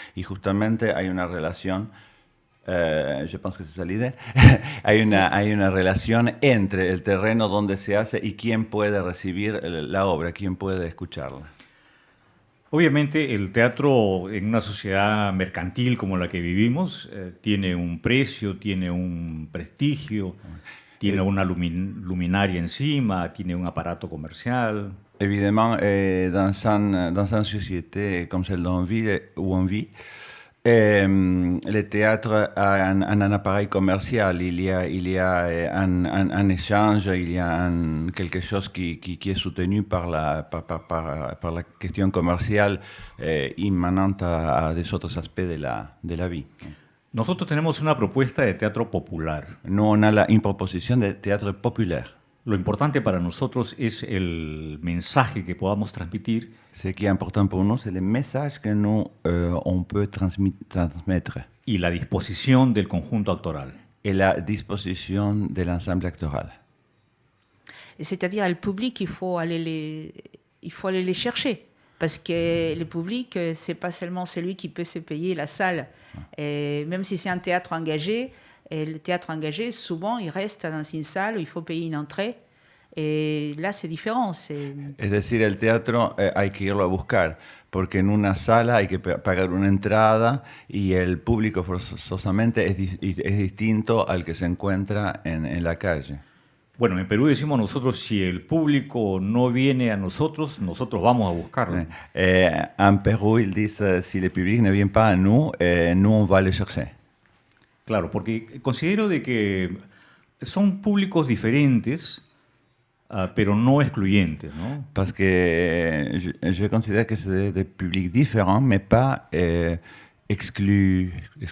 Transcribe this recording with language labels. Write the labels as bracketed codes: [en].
[es] Y justamente hay una relación, [fr] je pense que c'est ça l'idée, [es] hay una relación entre el terreno donde se hace y quién puede recibir la obra, quién puede escucharla. Obviamente el teatro en una sociedad mercantil como la que vivimos tiene un precio, tiene un prestigio, tiene una luminaria encima, tiene un aparato comercial. [fr] Évidemment, dans une société comme celle où on vit, le théâtre a un appareil commercial, il y a un échange, il y a quelque chose qui est soutenu par la question commerciale immanente à des autres aspects de la vie. [es] Nosotros tenemos una propuesta de teatro popular. [fr] Nous, on a une proposition de théâtre populaire. [es] Lo importante para nosotros es el mensaje que podamos transmitir. [fr] Ce qui est important pour nous, c'est le message que nous, on peut transmettre. [es] Y la disposición del conjunto actoral. [fr] Et la disposition de l'ensemble actoral. C'est-à-dire, le public, il faut aller les chercher. Parce que le public, c'est pas seulement celui qui peut se payer la salle. Et même si c'est un théâtre engagé, et le théâtre engagé, souvent, il reste dans une salle où il faut payer une entrée. Et là, c'est différent. [es] Es decir, el teatro hay que irlo a buscar, porque en una sala hay que pagar una entrada y el público forzosamente es distinto al que se encuentra en la calle. Bueno, en Perú decimos nosotros, si el público no viene a nosotros, nosotros vamos a buscarlo. [fr] En Perú, ils disent, si le public ne vient pas à nous, nous on va le chercher. [es] Claro, porque considero de que son públicos diferentes, pero no excluyentes, ¿no? [fr] Parce que je considère que c'est des publics différents, mais pas exclusifs.